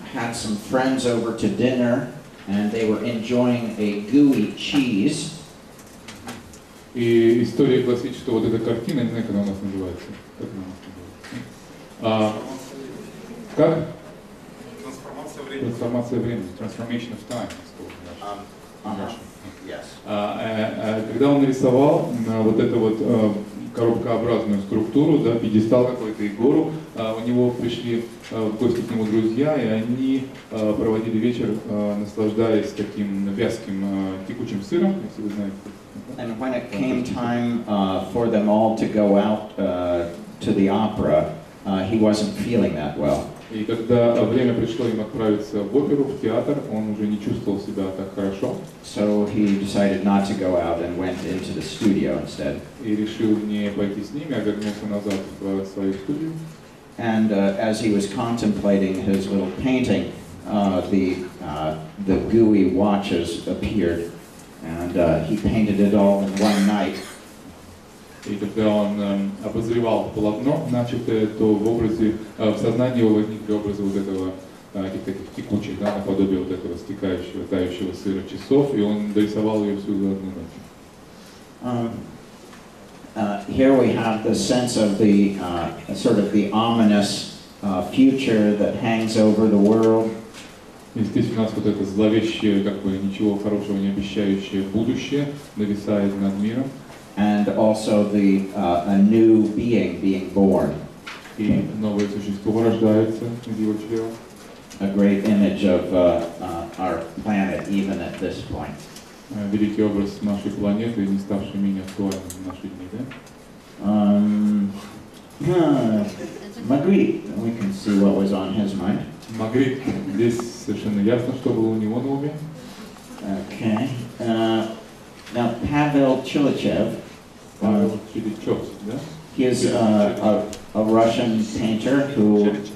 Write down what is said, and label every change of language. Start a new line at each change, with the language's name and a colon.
English: had some friends over to dinner, and they were enjoying a gooey cheese.
Russian: И история гласит, что вот эта картина, не знаю, как она у нас называется. Как? Трансформация времени.
English: Transformation of time.
Russian: Когда он нарисовал вот эту вот коробкообразную структуру, да, пьедестал какой-то и гору, у него пришли в гости к нему друзья, и они проводили вечер, наслаждаясь таким вязким текучим сыром, если вы знаете.
English: And when it came time for them all to go out to the opera, he wasn't feeling that well.
Russian: И когда время пришло им отправиться в оперу, в театр, он уже не чувствовал себя так хорошо.
English: So he decided not to go out and went into the studio instead.
Russian: И решил не пойти с ними, а вернулся назад в свою студию.
English: And as he was contemplating his little painting, the gooey watches appeared, and he painted it all in one night.
Russian: И когда он обозревал полотно начатое, то в сознании его возникли образы вот этого таких текучих, да, наподобие вот этого стекающего, тающего сыра часов, и он дорисовал ее всю за одну ночь.
English: Here we have the sense of the sort of the ominous future that hangs over the world.
Russian: И здесь у нас вот это зловещее, как бы ничего хорошего не обещающее будущее нависает над миром.
English: And also a new being born.
Russian: И новое существо рождается из его чрева.
English: A great image of our planet even at this point.
Russian: Великий образ нашей планеты, не ставший менее актуальным в наши дни, да?
English: Magritte, we can see what was on his mind.
Russian: Magritte, здесь совершенно ясно, что было у него на уме.
English: Okay. Now, Pavel Chilichev, he is a Russian painter who...